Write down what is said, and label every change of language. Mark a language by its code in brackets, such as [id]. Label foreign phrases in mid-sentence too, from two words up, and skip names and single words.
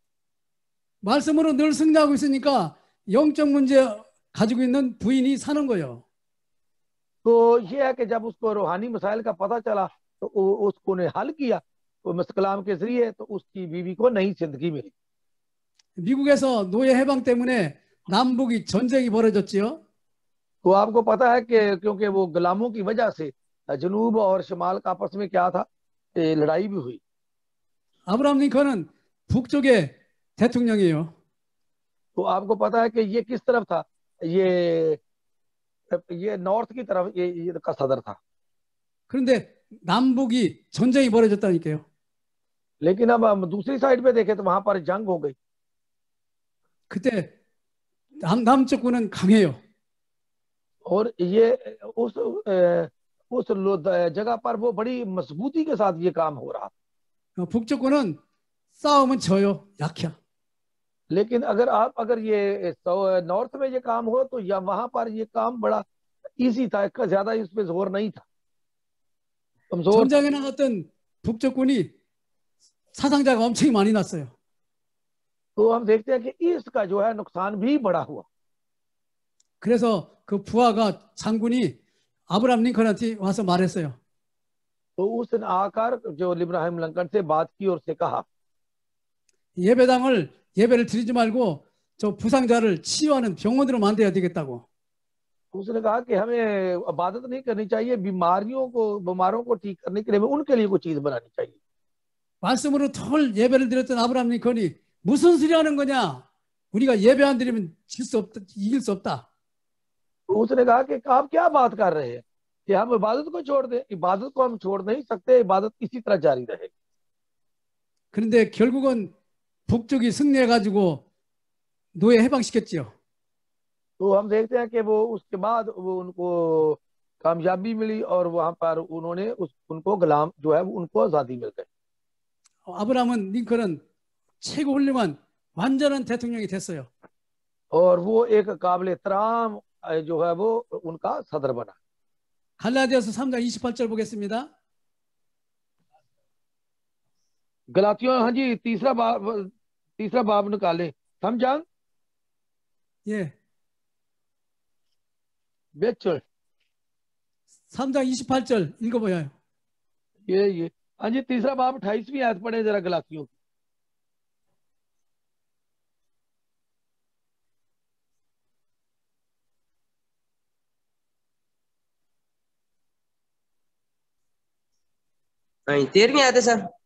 [ko] 말씀으로 늘 승리하고 있으니까 영적 문제 가지고 있는 부인이 사는 거예요. [ur] تو یہ ہے کہ جب اس کو روحانی مسائل کا پتا چلا تو اس کو نے حل کیا تو کلام کے ذریعے، تو اس کی بیوی کو نئی زندگی ملی. [ko] 미국에서 노예 해방 때문에 남북이 전쟁이 벌어졌지요. [ur] تو آپ کو پتا ہے کہ کیونکہ وہ غلاموں کی وجہ سے جنوب اور شمال کا آپس میں کیا تھا، لڑائی بھی ہوئی. [ko] 아브라함 링컨은 북쪽의 대통령이에요. [ur] تو آپ کو پتا ہے کہ یہ کس طرف تھا، یہ نارتھ کی طرف یہ کا صدر تھا. [ko] 그런데 남북이 전쟁이 벌어졌다니까요. [ur] لیکن اب ہم دوسری سائیڈ پہ دیکھیں تو وہاں پر جنگ ہو گئی. [ko] 그때 남쪽군은 강해요. [ur] اور یہ اس جگہ پر وہ بڑی مضبوطی کے ساتھ یہ کام ہو رہا تھا. [ko] 북쪽군은 싸우면 져요. 약해. [ur] لیکن اگر یہ نارتھ میں یہ کام ہو تو یا وہاں پر یہ کام بڑا ایزی تھا، اس کا زیادہ اس پہ زور نہیں تھا، کمزور تھا. [ko] 전장에 나갔던 북쪽군이 사상자가 엄청 많이 났어요. [ur] تو ہم دیکھتے ہیں کہ ایسٹ کا جو ہے نقصان بھی بڑا ہوا. [ko] 그래서 그 부하가 장군이 아브라함 링컨한테 와서 말했어요. [ur] تو اس دن آ کر جو ابراہیم لنکن سے بات کی اور اس سے کہا [ko] 예배를 드리지 말고 저 부상자를 치유하는 병원으로 만들어야 되겠다고. [ur] اس نے کہا کہ ہمیں عبادت نہیں کرنی چاہیے، بیماروں کو ٹھیک کرنے کے لیے ان کے لیے کوئی چیز بنانی چاہیے. [ko] 말씀으로 털 예배를 드렸던 아브라함 링컨이 무슨 소리 하는 거냐? 우리가 예배 안 드리면 이길 수 없다. [ur] تو اس نے کہا کہ آپ کیا بات کر رہے ہیں کہ ہم عبادت کو چھوڑ دیں? عبادت کو ہم چھوڑ نہیں سکتے، عبادت اسی طرح جاری رہے گی. [ko] 그런데 결국은 북쪽이 승리해가지고 노예 해방시켰지요. [ur] تو ہم دیکھتے ہیں کہ وہ اس کے بعد وہ ان کو کامیابی ملی اور وہاں پر انہوں نے ان کو غلام جو ہے ان کو آزادی مل گئی. [ko] 아브라함 링컨은 최고 훌륭한 완전한 대통령이 됐어요. [ur] اور وہ ایک قابل احترام جو ہے وہ ان کا صدر بنا. [ko] 갈라디아서 3장 28절 보겠습니다. [ur] گلتیوں، ہاں جی، تیسرا باب نکالے، سمجھا? [ko] 예, 몇 절? 3장 28절 읽어봐요. [ur] یہ ہاں جی، تیسرا باب 28ویں آیت پڑھے ذرا گلتیوں کی. ہاں، 13ویں آیت ہے سر.